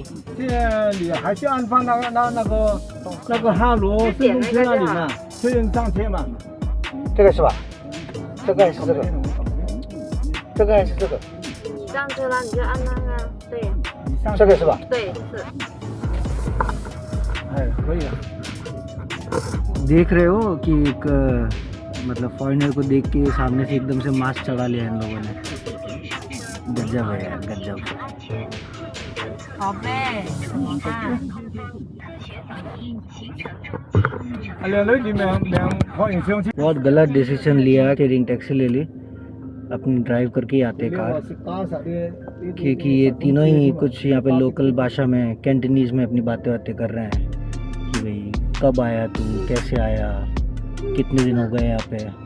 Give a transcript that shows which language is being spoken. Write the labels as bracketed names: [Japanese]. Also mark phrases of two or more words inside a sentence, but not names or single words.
[Chinese] 现在你还是安放那个哈罗顺风车那里嘛，确认上车嘛。这个是吧？这个还是这个？这个还是这个？上车了你就按那个，对这个是吧？对是。 [Hindi] है वही है। देख रहे हो कि एक मतलब फॉरेनर को देख के सामने से एकदम से मास्क चढ़ा लिया इन लोगों ने। गजब है यार गजब। [Chinese] 宝贝，怎么办？ [Hindi] बहुत गलत डिसीजन लिया [English] sharing taxi [Hindi] ले ली, अपनी ड्राइव करके ही आते कार, क्योंकि ये तीनों ही कुछ यहाँ पे लोकल भाषा में कैंटनीज में अपनी बातें कर रहे हैं कि भाई कब आया तू, कैसे आया, कितने दिन हो गए यहाँ पे।